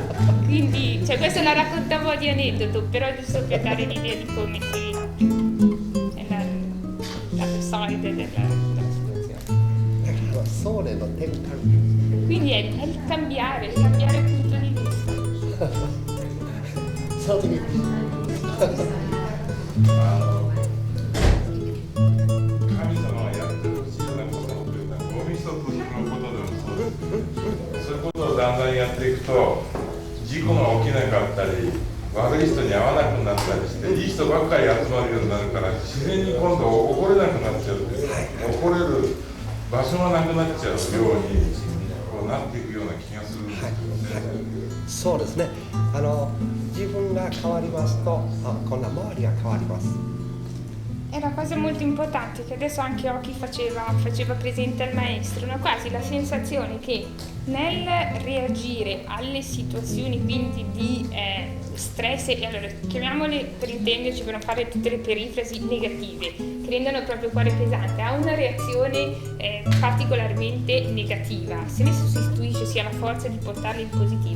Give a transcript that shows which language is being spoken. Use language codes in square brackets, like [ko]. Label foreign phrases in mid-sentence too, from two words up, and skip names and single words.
[it] Quindi, questo la racconta un po' di aneddoto, però giusto per dare l'idea di come è la side della situazione. Quindi è il cambiare punto di vista. [ja] 神様がやってほしいようなことというのはごみ一つのことでもそうです。そういうことをだんだんやっていくと事故が起きなかったり悪い人に会わなくなったりしていい人ばっかり集まるようになるから自然に今度怒れなくなっちゃうんです。怒れる場所がなくなっちゃうようになっていくような気がするんですよね。そうですね。自分が変わりますと、今度は周りが変わります。 [it] È una cosa molto importante che adesso anche Oki faceva presente al maestro, no? Quasi la sensazione che nel reagire alle situazioni quindi di stress, e allora chiamiamole per intenderci, per non fare tutte le perifrasi negative che rendono proprio il cuore pesante, ha una reazione particolarmente negativa, se ne sostituisce si ha la forza di portarla in positivo.